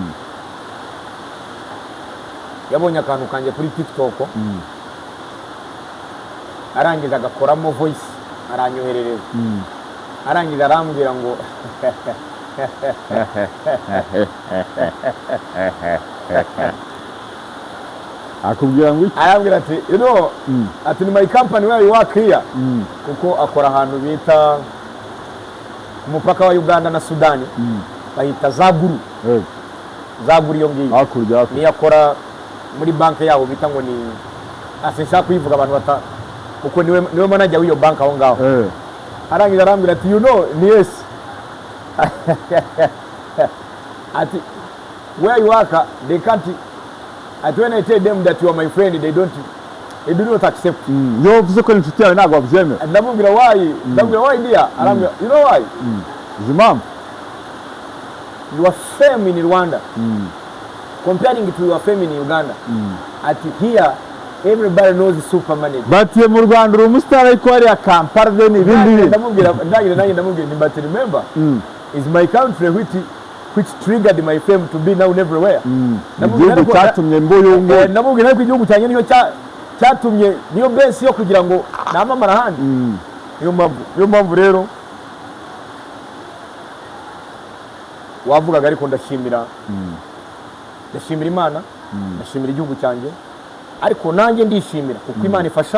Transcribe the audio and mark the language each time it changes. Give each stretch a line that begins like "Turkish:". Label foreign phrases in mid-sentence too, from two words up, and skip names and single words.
Kinyarwanda: yabonye akantu kanjye kuri TikTok arangije agakoramo voice aranyoherereza arangije arambwira ngo akubwira ngo iki arambwira ati ati ni
English: my company where you work here
Kinyarwanda: kuko akora ahantu bita ku mupaka wa Uganda na Sudani bahita Zaguru iyo ngiyo niyo akora muri banki yabo bita ngo ni sinshaka kuyivuga abantu kuko niwe manager w'iyo banki aho ngaho arangije arambwira ati ni yes ati
English: where you work they can't,
Kinyarwanda: ati
English: when I tell them that you are my friend they do not accept.
Kinyarwanda: Yo uvuze ko inshuti yawe ntabwo babyemera. Ndamubwira
English: why dear,
Kinyarwanda: arambwira
English: you know why?
Kinyarwanda: Zimam,
English: your fame in Rwanda comparing it to your fame in Uganda, ati here everybody knows the super manager.
Kinyarwanda: But mu Rwanda uri umustar ariko hari ya Kampala then ibindi.
English: Ndamubwira but remember is my country which triggered my fame to be known everywhere.
Kinyarwanda: Igihugu cyatumye mbuyungu. Ndamubwira ko igihugu cyanjye niyo cyatumye niyo base yo kugira ngo namamara handi. Niyo mpamvu rero wavugaga ariko ndashimira Imana, ndashimira igihugu cyanjye, ariko nanjye ndishimira kuko Imana ifasha